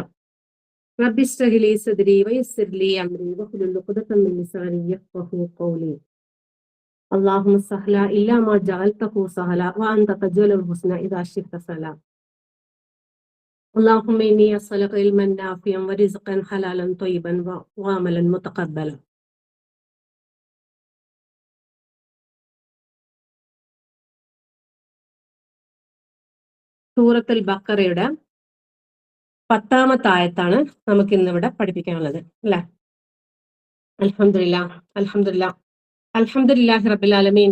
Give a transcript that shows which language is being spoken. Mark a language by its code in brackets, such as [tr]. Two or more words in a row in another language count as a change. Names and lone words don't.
[ar] رب اشرح لي صدري ويسر لي أمري واحلل عقدة من لساني يفقهوا قولي. اللهم سهلا إلا ما جعلته سهلا وأنت تجعل الحسن إذا شئت سهلا. اللهم إني أسألك علما نافعا ورزقا حلالا طيبا وعملا متقبلا. [ml] സൂറത്തുൽ ബഖറയുടെ 10-ാമത്തെ ആയത്താണ് നമുക്ക് ഇന്നിവിടെ പഠിപ്പിക്കാനുള്ളത് അല്ലെ. [ar] الحمد لله الحمد لله الحمد لله رب العالمين.